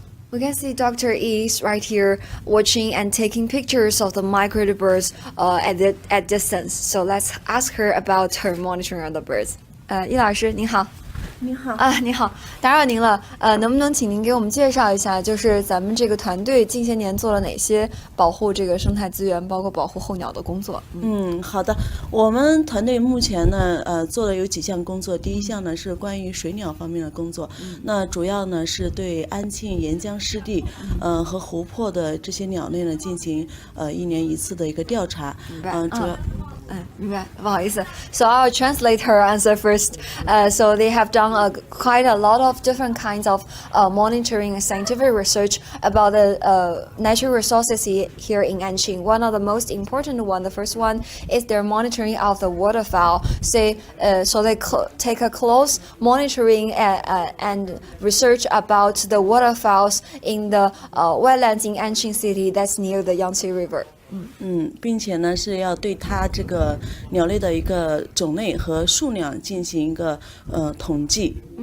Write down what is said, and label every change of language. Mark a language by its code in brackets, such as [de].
[en] We can see Dr. E is right here watching and taking pictures of the migratory birds at distance. So let's ask her about her monitoring of the birds. [zh] 易老师您好。你好你好，打扰您了。能不能请您给我们介绍一下，就是咱们这个团队近些年做了哪些保护这个生态资源，包括保护候鸟的工作？好的。我们团队目前呢，做了有几项工作。第一项呢是关于水鸟方面的工作，那主要呢是对安庆沿江湿地，和湖泊的这些鸟类呢进行1年1次的一个调查。主要。明白，不好意思。 [en] So I'll translate her answer first. So they have done quite a lot of different kinds of monitoring and scientific research about the natural resources here in Anqing. One of the most important one, the first one, is their monitoring of the waterfowl. So they take a close monitoring and research about the waterfowls in the wetlands in Anqing city that's near the Yangtze River. [zh] 并且呢是要对它这个鸟类的一个种类和数量进行一个统计。